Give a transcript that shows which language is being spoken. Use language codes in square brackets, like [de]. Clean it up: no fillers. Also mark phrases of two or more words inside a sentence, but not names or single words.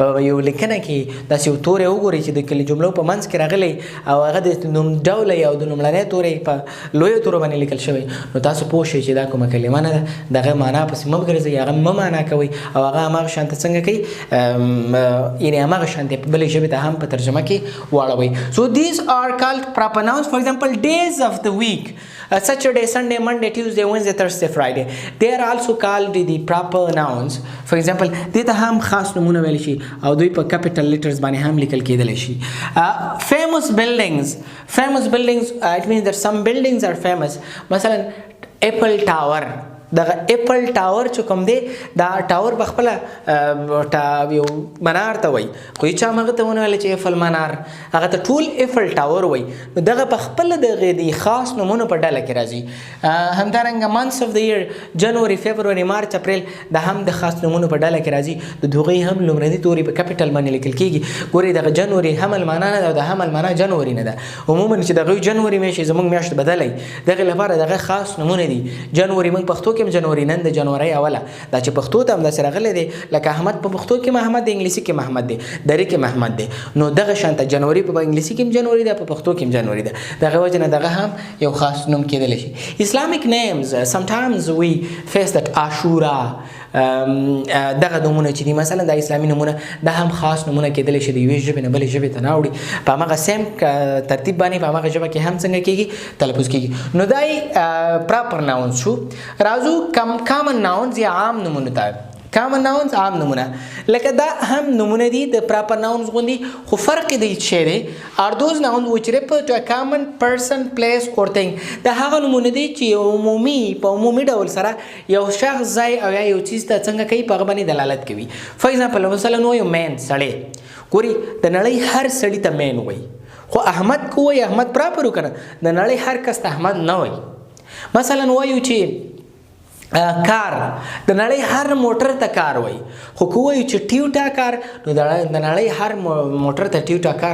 [ps] یو لیکنه کې داسې یو توری وګورئ چې د جملو په منځ کې راغلی او هغه د نوم ډوله او د لومړنی توری په لویو تورو باندې لیکل شوی نو تاسو پوه شئ چې دا کومه کلمه نه ده دغه معنا پسې مه ګرځئ هغه مه معنا کوئ او هغه هماغه شانته څنګه کوي یعنې هماغه شانتې بلې ژبې ته هم په ترجمه کې واړوئ [en] so these are called proper nouns for example days of the week Saturday, Sunday, Monday, Tuesday, Wednesday, Thursday, Friday. They are also called the proper nouns. For example, [ps] دې ته هم خاص نومونه ویل شي او دوی په [en] capital letters [ps] باندې هم لیکل کېدلی شي. [en] Famous buildings. It means that some buildings are famous. [ps] مثلا Eiffel Tower. دغه ایپل ټاور چې کوم دی دا ټاور په خپله یو منار ته وایي خو هېچا هم هغه ته ونه ویله چې ایفل منار هغه ته ټول ایفل ټاور وایي نو دغه په خپله دغې د خاص نومونو په ډله کې راځي همدارنګه [en] months of the year [ps] جنوري فبروري مارچ اپریل دا هم د خاص نومونو په ډله کې راځي د هغوی هم لومړني توري په کیپیټل باندې لیکل کېږي ګورئ دغه جنوري حمل معنا نه ده او د حمل معنا جنوري نه ده عموما چې دغه جنوري میاشت زموږ میاشت بدلی دغې لپاره دغه خاص نومونه دي جنوري موږ پښتو کې جنوري نن د جنوري اوله دا چې پښتو ته هم داسې راغلی دی لکه احمد په پښتو کې محمد دی انګلیسي کې محمد دی درې کې محمد دی نو دغه شانته جنوري په انګلیسي کې هم جنوري ده په پښتو کې هم جنوري ده دغه وجه نه دغه هم یو خاص نوم کېدلی شي [en] Islamic names sometimes we face that [ps] Ashura دغه نومونه چې دي مثلا د اسلامي نومونه دا هم خاص نومونه کېدلی شي د یوې ژبې نه بلې ژبې ته نه اوړي په هماغه سیم ترتیب باندې په هماغه ژبه کې هم څنګه کېږي تلفظ کېږي نو دا یې [en] proper nouns [ps] شو راځو [en] common nouns [ps] یا عام نومونو ته [en] Common nouns [ps] عام نمونه لکه دا هم نمونه دي د [en] proper nouns [ps] غوندي خو فرق دی چې دی [en] are those nouns which refer to a common person, place or thing [ps] دا هغه نمونه دي چې په عمومي ډول سره یو شخص ځای او یا یو چیز ته څنګه کوي په هغه باندې دلالت کوي [en] for example [ps] مثلا نو یو مین سړی ګوري د نړۍ هر سړي ته مین وایي خو احمد کو وایي احمد پراپر وکنه د نړۍ هر کس ته احمد نه وایي مثلا وایو چې کار د نړۍ هر موټر ته کار وایي خو که وایو چې ټیوټا کار نو د نړۍ هر موټر ته ټیوټا کار